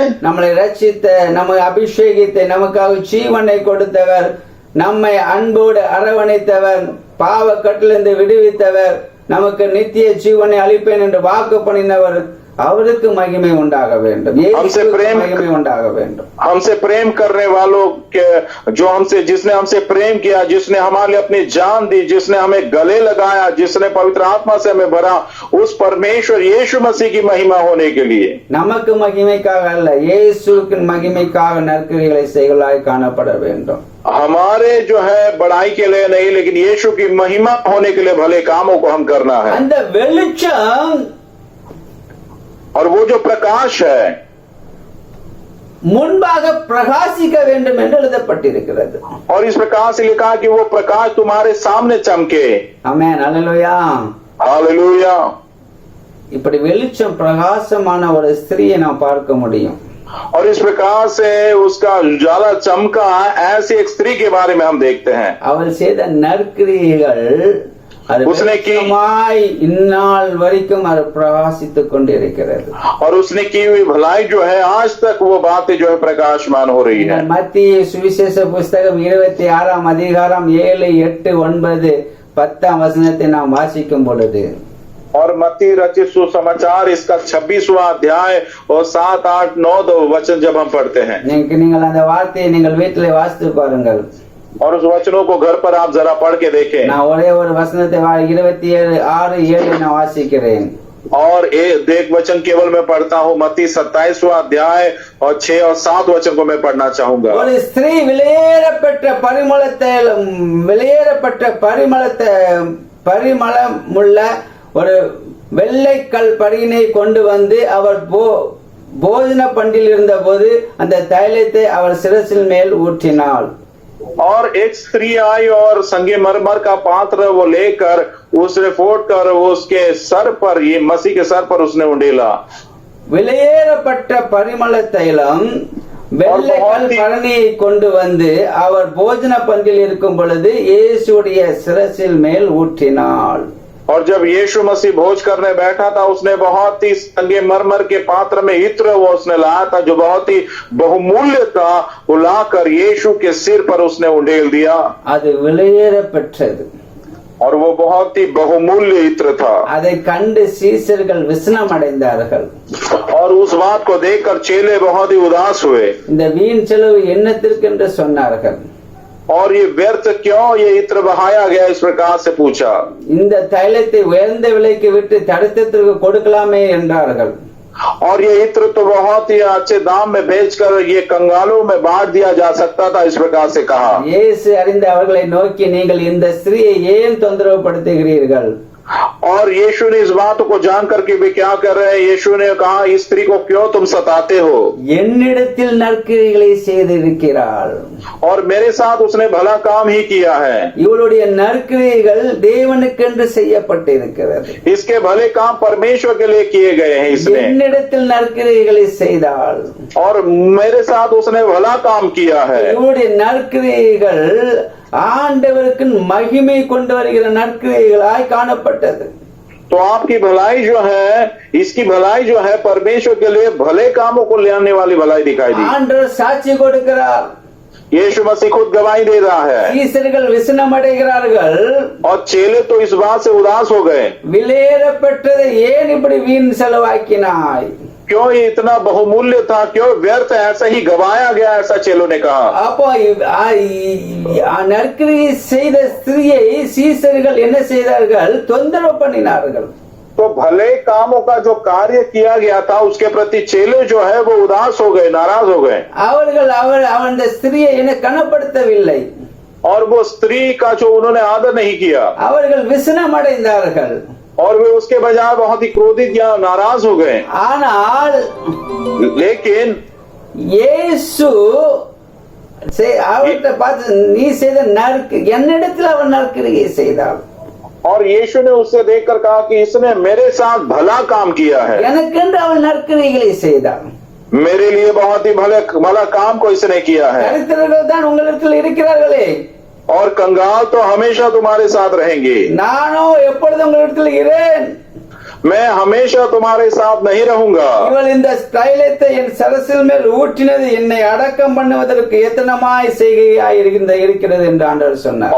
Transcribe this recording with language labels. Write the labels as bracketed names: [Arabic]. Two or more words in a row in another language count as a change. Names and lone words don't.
[Tamil] நம்மளை ரட்சித்த, நம்மை அபிஷேகித்த, நமக்காக ஜீவனை கொடுத்தவர், நம்மை அன்போடு அரவணைத்தவர், பாவ கட்டிலிருந்து விடுவித்தவர், நமக்கு நித்திய ஜீவனை அளிப்பேன் என்று வாக்கு பண்ணினவர், அவருக்கு மகிமை உண்டாக வேண்டும். மகிமை உண்டாக வேண்டும். [Hindi] हमसे प्रेम करने वालों के, जो हमसे, जिसने हमसे प्रेम किया, जिसने हमारे लिए अपनी जान दी, जिसने हमें गले लगाया, जिसने पवित्र आत्मा से हमें भरा, उस परमेश्वर यीशु मसीह की महिमा होने के लिए, [Tamil] நமக்கு மகிமைக்காக அல்ல, இயேசுவின் மகிமைக்காக நற்கிரிகளை செய்களாய் காணப்பட வேண்டும். [Hindi] हमारे जो है बड़ाई के लिए नहीं, लेकिन यीशु की महिमा होने के लिए भले कामों को हम करना है। [Tamil] அந்த வெளிச்சம் [Hindi] और वो जो प्रकाश है [Tamil] முன்பாக பிரகாசிக்க வேண்டும் என்று எழுதப்பட்டிருக்கிறது. [Hindi] और इस प्रकार से लिखा कि वो प्रकाश तुम्हारे सामने चमके। [Tamil] ஆமென், அல்லேலூயா, [Hindi] हालेलुया। [Tamil] இப்படி வெளிச்சம் பிரகாசமான ஒரு ஸ்திரியை நாம் பார்க்க முடியும். [Hindi] और इस प्रकार से उसका उजाला चमका, ऐसी एक स्त्री के बारे में हम देखते हैं। [Tamil] அவள் செய்த நற்கிரியைகள் [Hindi] उसने की, [Tamil] இந்நாள் வரைக்கும் அது பிரகாசித்துக் கொண்டிருக்கிறது. [Hindi] और उसने की हुई भलाई जो है आज तक वो बातें जो है प्रकाशमान हो रही है। [Tamil] மத்திய சுவிசேஷ புஸ்தகம் 26ஆம் அதிகாரம் 7, 8, 9, 10 வசனத்தை நாம் வாசிக்கும் பொழுது, [Hindi] और मत्ती रचित सुसमाचार इसका 26वां अध्याय और 7, 8, 9 वचन जब हम पढ़ते हैं, [Tamil] நீங்கள் அந்த வார்த்தையை நீங்கள் வீட்டிலே வாசித்து பாருங்கள். [Hindi] और उस वचनों को घर पर आप जरा पढ़ के देखें। [Tamil] நான் ஒரே ஒரு வசனத்தை 27, 6, 7 நான் வாசிக்கிறேன். [Hindi] और एक वचन केवल मैं पढ़ता हूँ, मत्ती 27वां अध्याय और 6 और 7 वचन को मैं पढ़ना चाहूंगा। [Tamil] ஒரு ஸ்திரீ விலையேறப்பட்ட பரிமளமுள்ள ஒரு வெள்ளைக்கல் படியினை கொண்டு வந்து அவர் போஜன பண்டில் இருந்த போது அந்த தைலத்தை அவர் சிரசின் மேல் ஊற்றினாள். [Hindi] और एक स्त्री आई और संगमरमर का पात्र वो लेकर उसने फोड़ कर उसके सर पर, ये मसीह के सर पर उसने उंडेला। [Tamil] விலையேறப்பட்ட பரிமள தைலம் வெள்ளைக்கல் பரணியை கொண்டு வந்து அவர் போஜன பந்தில் இருக்கும் பொழுது இயேசுடைய சிரசில் மேல் ஊற்றினாள். [Hindi] और जब यीशु मसीह भोज करने बैठा था, उसने बहुत ही संगमरमर के पात्र में इत्र वो उसने लाया था, जो बहुत ही बहुमूल्य था, वो लाकर यीशु के सिर पर उसने उंडेल दिया। [Tamil] அது விலையேறப்பட்டது, [Hindi] और वो बहुत ही बहुमूल्य इत्र था। [Tamil] அதை கண்டு சீசர்கள் விசனம் அடைந்தார்கள். [Hindi] और उस बात को देखकर चेले बहुत ही उदास हुए। [Tamil] இந்த வீண் செலவு என்னத்திற்கு என்று சொன்னார்கள். [Hindi] और ये व्यर्थ क्यों ये इत्र बहाया गया, इस प्रकार से पूछा। [Tamil] இந்த தைலத்தை உயர்ந்த விலைக்கு விட்டு தரித்திரத்திற்கு கொடுக்கலாமே என்றார்கள். [Hindi] और ये इत्र तो बहुत ही अच्छे दाम में बेचकर ये कंगालों में बांट दिया जा सकता था, इस प्रकार से कहा। [Tamil] இயேசு அறிந்த அவர்களை நோக்கி, நீங்கள் இந்த ஸ்திரியை ஏன் தொந்தரவு படுத்துகிறீர்கள்? [Hindi] और यीशु ने इस बात को जान करके भी क्या कर रहे हैं, यीशु ने कहा, इस स्त्री को क्यों तुम सताते हो? [Tamil] என்னிடத்தில் நற்கிரிகளை செய்திருக்கிறாள், [Hindi] और मेरे साथ उसने भला काम ही किया है। [Tamil] இவளுடைய நற்கிரிகள் தேவனுக்கென்று செய்யப்பட்டிருக்கிறது. [Hindi] इसके भले काम परमेश्वर के लिए किए गए हैं इसने। [Tamil] என்னிடத்தில் நற்கிரிகளை செய்தாள், [Hindi] और मेरे साथ उसने भला काम किया है। [Tamil] இவளுடைய நற்கிரிகள் ஆண்டவருக்கு மகிமை கொண்டு வருகிற நற்கிரிகளாய் காணப்பட்டது. [Hindi] तो आपकी भलाई जो है, इसकी भलाई जो है परमेश्वर के लिए भले कामों को ले आने वाली भलाई दिखाई दी। [Tamil] ஆண்டவர் சாட்சி கொடுக்கிறார், [Hindi] यीशु मसीह खुद गवाही दे रहा है। [Tamil] சீசர்கள் விசனம் அடைகிறார்கள், [Hindi] और चेले तो इस बात से उदास हो गए, [Tamil] விலையேறப்பட்டதை ஏன் இப்படி வீண் செலவாக்கினாய்? [Hindi] क्यों ये इतना बहुमूल्य था, क्यों व्यर्थ ऐसा ही गवाया गया, ऐसा चेलों ने कहा। [Tamil] அப்போ நற்கிரியை செய்த ஸ்திரியை சீசர்கள் என்ன செய்தார்கள்? தொந்தரவு பண்ணினார்கள். [Hindi] तो भले कामों का जो कार्य किया गया था उसके प्रति चेले जो है वो उदास हो गए, नाराज हो गए। [Tamil] அவர்கள் அந்த ஸ்திரியை என்ன கனப்படுத்தவில்லை, [Hindi] और वो स्त्री का जो उन्होंने आदर नहीं किया, [Tamil] அவர்கள் விசனம் அடைந்தார்கள். [Hindi] और वे उसके बजाय बहुत ही क्रोधित या नाराज हो गए। [Tamil] ஆனால் [Hindi] लेकिन [Tamil] இயேசு அவர்கிட்ட பார்த்து நீ செய்த நற்கு என்னிடத்தில் அவன் நற்கிரியை செய்தாள். [Hindi] और यीशु ने उससे देखकर कहा कि इसने मेरे साथ भला काम किया है, [Tamil] எனக்கென்று அவள் நற்கிரிகளை செய்தாள். [Hindi] मेरे लिए बहुत ही भला काम को इसने किया है. [Tamil] தரித்திரர்கள் தான் உங்களிடத்தில் இருக்கிறார்களே, [Hindi] और कंगाल तो हमेशा तुम्हारे साथ रहेंगे, [Tamil] நானோ எப்பொழுதும் உங்களிடத்தில் இருக்கிறேன். [Hindi] मैं हमेशा तुम्हारे साथ नहीं रहूंगा. [Tamil] இவள் இந்த தைலத்தை என் சரசில் மேல் ஊற்றினது என்னை அடக்கம் பண்ணுவதற்கு எத்தனமாய் செய்கையாய் இருக்கிறது என்று ஆண்டவர் சொன்னார்.